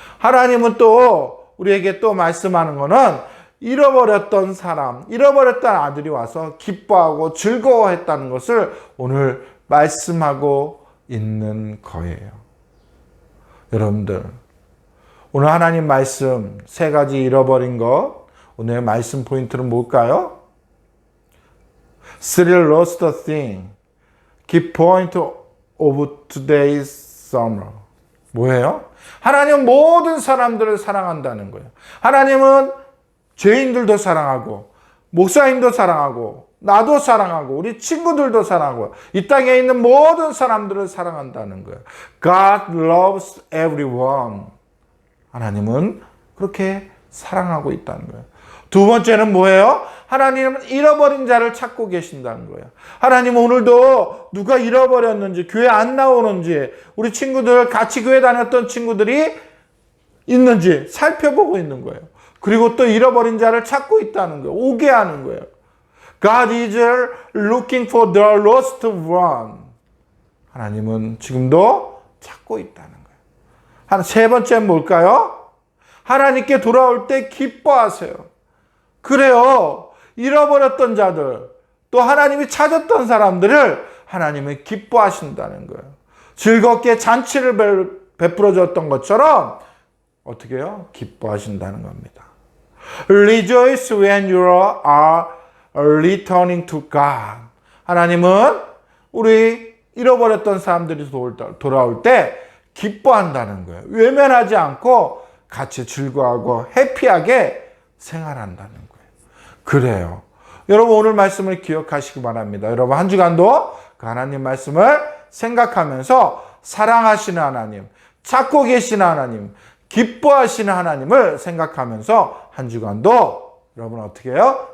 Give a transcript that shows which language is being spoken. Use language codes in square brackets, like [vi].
[ko] 하나님은 또 우리에게 또 말씀하는 거는 잃어버렸던 사람, 잃어버렸던 아들이 와서 기뻐하고 즐거워했다는 것을 오늘 말씀하고 있는 거예요. 여러분들, 오늘 하나님 말씀 세 가지 잃어버린 것, 오늘 말씀 포인트는 뭘까요? [en] Three lost things, key point of today's summer. [ko] 뭐예요? 하나님은 모든 사람들을 사랑한다는 거예요. 하나님은 죄인들도 사랑하고 목사님도 사랑하고 나도 사랑하고 우리 친구들도 사랑하고 이 땅에 있는 모든 사람들을 사랑한다는 거예요. [en] God loves everyone. [ko] 하나님은 그렇게 사랑하고 있다는 거예요. 두 번째는 뭐예요? 하나님은 잃어버린 자를 찾고 계신다는 거예요. 하나님은 오늘도 누가 잃어버렸는지, 교회 안 나오는지, 우리 친구들, 같이 교회 다녔던 친구들이 있는지 살펴보고 있는 거예요. 그리고 또 잃어버린 자를 찾고 있다는 거예요. 오게 하는 거예요. [en] God is looking for the lost one. [ko] 하나님은 지금도 찾고 있다는 거예요. 세 번째는 뭘까요? 하나님께 돌아올 때 기뻐하세요. 그래요. 잃어버렸던 자들, 또 하나님이 찾았던 사람들을 하나님은 기뻐하신다는 거예요. 즐겁게 잔치를 베풀어 줬던 것처럼 어떻게 해요? 기뻐하신다는 겁니다. [en] Rejoice when you are returning to God. [ko] 하나님은 우리 잃어버렸던 사람들이 돌아올 때 기뻐한다는 거예요. 외면하지 않고 같이 즐거워하고 해피하게 생활한다는 거예요. 그래요. 여러분 오늘 말씀을 기억하시기 바랍니다. 여러분 한 주간도 그 하나님 말씀을 생각하면서 사랑하시는 하나님, 찾고 계시는 하나님, 기뻐하시는 하나님을 생각하면서 한 주간도 여러분 어떻게 해요?